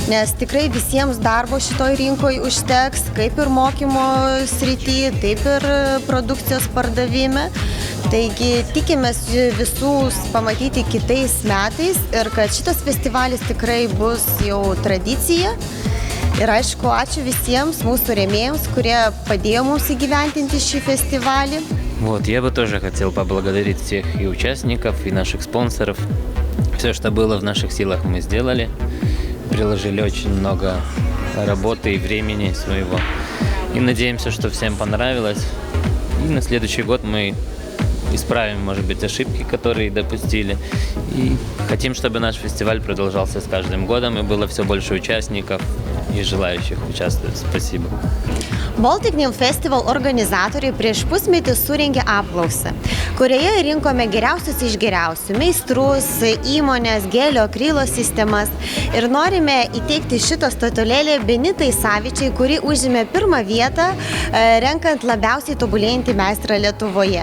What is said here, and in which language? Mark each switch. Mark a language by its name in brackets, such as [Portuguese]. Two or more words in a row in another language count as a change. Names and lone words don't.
[Lithuanian] nes tikrai visiems darbo šitoj rinkoje užteks, kaip ir mokymo srity, taip ir produkcijos pardavime. Taigi tikimės visus pamatyti kitais metais ir kad šitas festivalis tikrai bus jau tradicija. Ir aišku, ačiū visiems mūsų rėmėjams, kurie padėjo mums įgyventinti šį festivalį. [Russian] Вот, я бы тоже хотел поблагодарить всех и участников, и наших спонсоров. Все, что было в наших силах, мы сделали. Приложили очень много работы и времени своего. И надеемся, что всем понравилось. И на следующий год мы исправим, может быть, ошибки, которые допустили. И хотим, чтобы наш фестиваль продолжался с каждым годом и было все больше участников и желающих участвовать. Спасибо. [Lithuanian] Baltic Nail Festival organizatoriai prieš pusmetį surengė apklausą, kurioje rinkome geriausius iš geriausių meistrus, įmonės, gelio, akrylo sistemas ir norime įteikti šitą statulėlę Benitai Savičiai, kuri užėmė pirmą vietą renkant labiausiai tobulėjantį meistrą Lietuvoje.